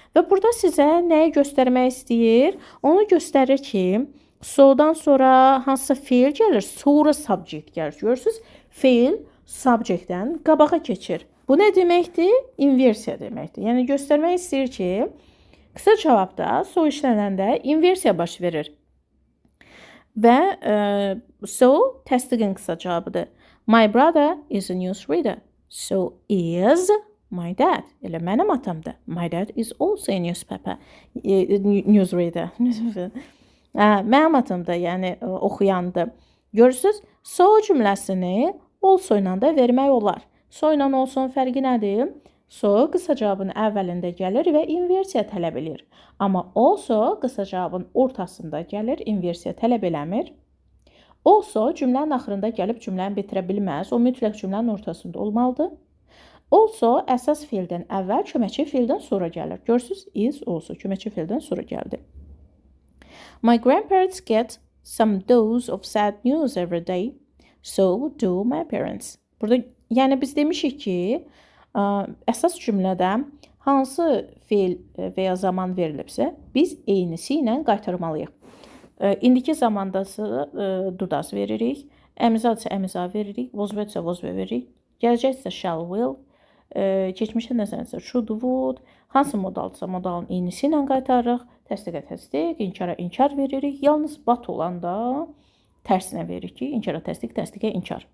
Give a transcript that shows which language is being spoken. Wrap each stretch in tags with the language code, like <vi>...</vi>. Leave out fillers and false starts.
<az>Və burada sizə nəyi göstərmək istəyir? Onu göstərir ki, so'dan sonra hansısa feil gəlir, sonra subject gəlir. Görürsünüz? Feil subjectdən qabağa keçir. Bu nə deməkdir? İnversiya deməkdir. Yəni göstərmək istəyir ki, qısa cavabda so işlənəndə inversiya baş verir. Və so təsdiqin qısa cavabıdır.</az> <en>My brother is a newsreader. So is my dad.</en> <az>Elə mənim atam da.</az> <en>My dad is also a newspaper. Newsreader.</en> <az>Mənim atam da, yəni oxuyandır. Görürsünüz? So cümləsini also ilə də vermək olar. So ilə olsun fərqi nədir? So qısa cavabın əvvəlində gəlir və inversiya tələb edir. Amma also qısa cavabın ortasında gəlir, inversiya tələb eləmir. Also cümlənin axırında gəlib cümləni bitirə bilməz. O mütləq cümlənin ortasında olmalıdır. Also əsas feildən əvvəl, köməkçi feildən sonra gəlir. Görürsünüz? Is also köməkçi feildən sonra gəldi.</az> <en>My grandparents get some dose of sad news every day. So do my parents.</en> <az>Burada yəni biz demişik ki, əsas cümlədə hansı feil və ya zaman verilibsə, biz eynisi ilə qaytarmalıyıq. İndiki zamandası dudaz veririk, əmizadsa əmiza veririk, vozvətsə vozvə veririk, gələcəksə shall, will, keçmişə nəzərsə should, would, hansı modalsa modalın eynisi ilə qaytarırıq, təsdiqə təsdiq, inkara inkar veririk, yalnız but olanda tərsinə veririk ki, inkara təsdiq, təsdiqə inkar.</az>